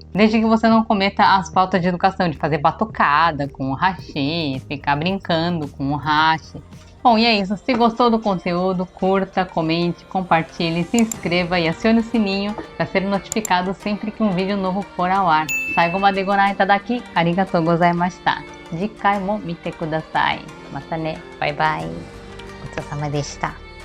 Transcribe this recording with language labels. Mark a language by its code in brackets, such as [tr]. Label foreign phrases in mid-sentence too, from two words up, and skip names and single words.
[pt] Desde que você não cometa as faltas de educação, de fazer batucada com o hashi, ficar brincando com o hashi. Bom, e é isso. Se gostou do conteúdo, curta, comente, compartilhe, se inscreva e acione o sininho para ser notificado sempre que um vídeo novo for ao ar. [ja] 最後までご覧いただき、ありがとうございました. 次回も見てください. またね. [en] Bye bye. [ja] ごちそうさまでした。